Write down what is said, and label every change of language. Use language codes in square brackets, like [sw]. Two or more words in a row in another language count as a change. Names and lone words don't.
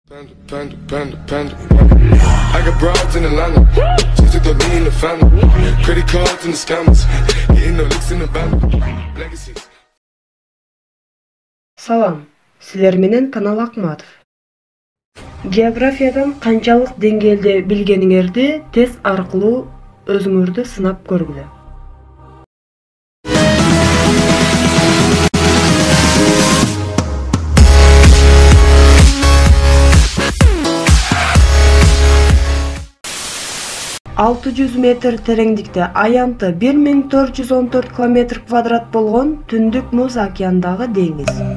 [en] Panda. I got broads in Atlanta. Just took the lean in the family. Credit cards and the scammers. Getting no licks in the band. Legacies. [ky] Салам, силер менен Канал Акматов. Географиядан канчалык деңгээлде билгениңерди тест аркылуу өзүңөрдү сынап көргүлө. Алты 600 метр тереңдикте аянты 1414 километр квадрат болгон Түндүк Муз океандагы деңиз.